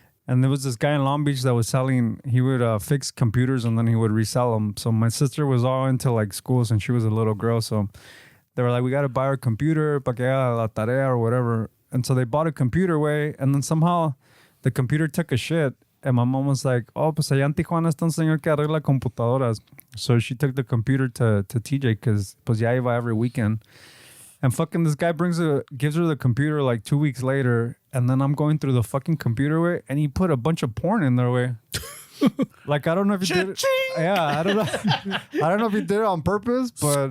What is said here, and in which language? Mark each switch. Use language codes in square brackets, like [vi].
[en] And there was this guy in Long Beach that was selling, he would fix computers and then he would resell them. So my sister was all into like schools and she was a little girl. So they were like, we got to buy our computer, [es] pa que haga la tarea [en] or whatever. And so they bought a computer, way, and then somehow the computer took a shit. And my mom was like, oh, [es] pues allá en Tijuana está un señor que arregla computadoras. [en] So she took the computer to TJ because [es] pues ya iba [en] every weekend. And fucking this guy gives her the computer like 2 weeks later. And then I'm going through the fucking computer, way, and he put a bunch of porn in there, way. Like, I don't know if he did it. Yeah, I don't know. I don't know if he did it on purpose, but.